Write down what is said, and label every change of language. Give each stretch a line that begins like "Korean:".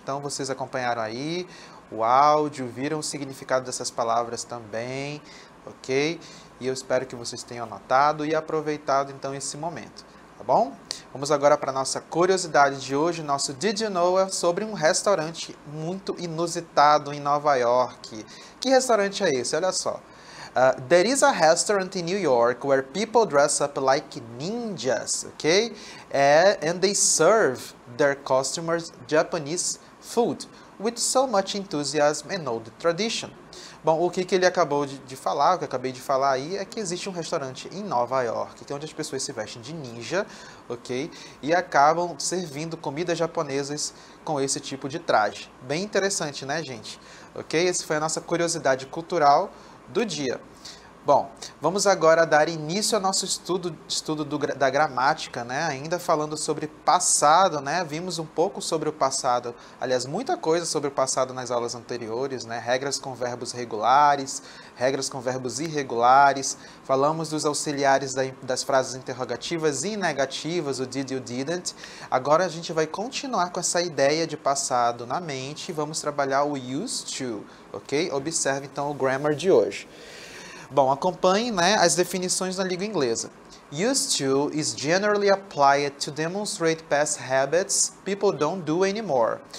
Portuguese: Então, vocês acompanharam aí o áudio, viram o significado dessas palavras também, ok? E eu espero que vocês tenham anotado e aproveitado, então, esse momento. tá bom? Vamos agora para a nossa curiosidade de hoje, nosso Did You Know é sobre um restaurante muito inusitado em Nova York. Que restaurante é esse? Olha só.
English: There is a restaurant in New York where people dress up like ninjas, okay? And they serve their customers Japanese food with so much enthusiasm and old tradition.
Portuguese: Bom, o que ele acabou de falar, o que eu acabei de falar aí, é que existe um restaurante em Nova York, que é onde as pessoas se vestem de ninja, ok? E acabam servindo comidas japonesas com esse tipo de traje. Bem interessante, né, gente? Ok? Essa foi a nossa curiosidade cultural do dia. Bom, vamos agora dar início ao nosso estudo da gramática, né? Ainda falando sobre passado, né? Vimos um pouco sobre o passado, aliás, muita coisa sobre o passado nas aulas anteriores, né? Regras com verbos regulares, regras com verbos irregulares, falamos dos auxiliares das frases interrogativas e negativas, o did, you, didn't. Agora a gente vai continuar com essa ideia de passado na mente e vamos trabalhar o used to, ok? Observe então o grammar de hoje. Bom, acompanhe, né, as definições na língua inglesa.
English: Used to is generally applied to demonstrate past habits people don't do anymore.